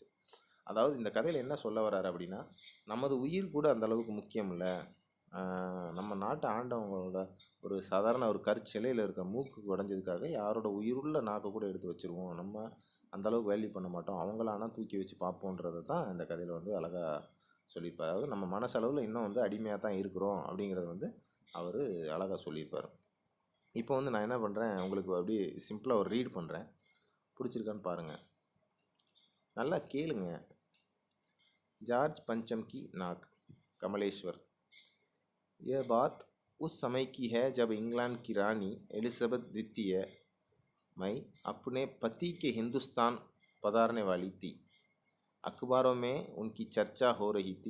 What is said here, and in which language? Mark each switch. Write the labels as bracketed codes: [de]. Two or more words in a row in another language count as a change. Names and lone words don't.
[ta] அதாவது இந்த கதையில் என்ன சொல்ல வர்றாரு அப்படின்னா, நமது உயிர் கூட அந்த அளவுக்கு முக்கியம் இல்லை, நம்ம நாட்டை ஆண்டவங்களோட ஒரு சாதாரண ஒரு கற்சிலையில் இருக்க மூக்கு உடஞ்சதுக்காக யாரோட உயிருள்ள நாக்கை கூட எடுத்து வச்சுருவோம், நம்ம அந்தளவுக்கு வேல்யூ பண்ண மாட்டோம், அவங்களானா தூக்கி வச்சு பார்ப்போன்றதை தான் இந்த கதையில் வந்து அழகாக சொல்லியிருப்பார். அதாவது நம்ம மனசளவில் இன்னும் வந்து அடிமையாக தான் இருக்கிறோம் அப்படிங்கிறத வந்து அவர் அழகாக சொல்லியிருப்பார். இப்போ வந்து நான் என்ன பண்ணுறேன், உங்களுக்கு அப்படியே சிம்பிளாக ஒரு ரீட் பண்ணுறேன், பிடிச்சிருக்கான்னு பாருங்கள், நல்லா கேளுங்க. [hi] जॉर्ज पंचम की नाक, कमलेश्वर। यह बात उस समय की है जब इंग्लैंड की रानी एलिजाबेथ द्वितीय मई अपने पति के हिंदुस्तान पधारने वाली थी। अखबारों में उनकी चर्चा हो रही थी।